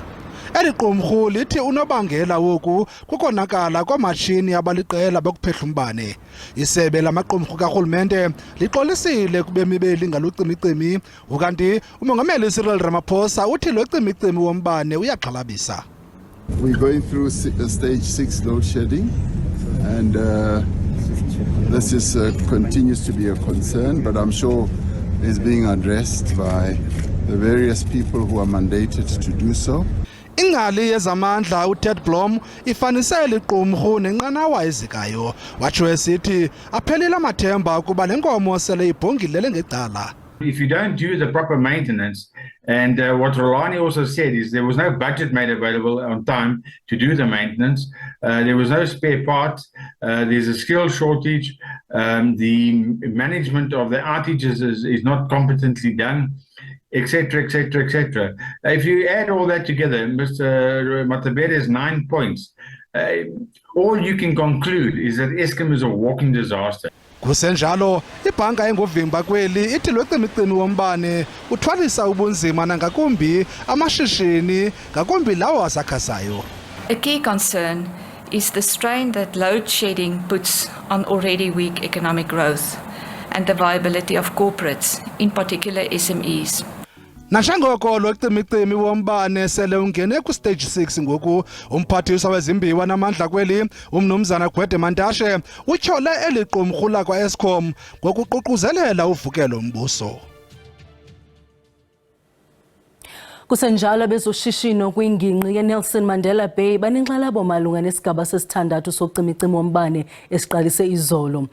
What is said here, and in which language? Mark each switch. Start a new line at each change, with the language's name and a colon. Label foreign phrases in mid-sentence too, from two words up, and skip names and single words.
Xhosa: Eli qumrhu lithi unobangela woku kukonakala kwamashini abaliqela bokuphehla umbane. Isebe lamaqumrhu karhulumente lixolisile kubemi beli ngalucimicimi, ukanti umongameli URamaphosa uthi lo cimicimi wombane uyaxhalabisa.
English: We're going through stage 6 load shedding, and this is continues to be a concern, but I'm sure is being addressed by the various people who are mandated to do so.
Xhosa: Ingcali yezamandla uTed Blom ifanisele iqumrhu nenqanawa ezikayo, watsho esithi aphelile amathemba ukuba le nkomo sele ibhongilele ngecala.
English: If you don't do the proper maintenance, and what Rolani also said is there was no budget made available on time to do the maintenance, there was no spare parts, there's a skill shortage, the management of the outages is not competently done, etc., etc., etc. If you add all that together, Mr. Matabere's 9 points, all you can conclude is that Eskom is a walking disaster.
Xhosa: Kusenjalo ibhanka engovimba kweli ithi lo cimicimi wombane uthwalisa ubunzima nangakumbi amashishini ngakumbi lawo asakhasayo.
English: A key concern is the strain that load shedding puts on already weak economic growth and the viability of corporates, in particular SMEs.
Xhosa: Nanjengoko lo cimicimi wombane sele ungene ku stage 6 ngoku, umphathiswa wezimbiwa namandla kweli umnumzana Gwede Mantashe utyhole eli qumrhu lakwa Eskom ngokuququzelela uvukelo mbuso. Kusenjalo bezoshishino kwingingqi yeNelson Mandela Bay banenkxalabo malunga nesigaba sesithandathu socimicimi wombane esiqalise izolo.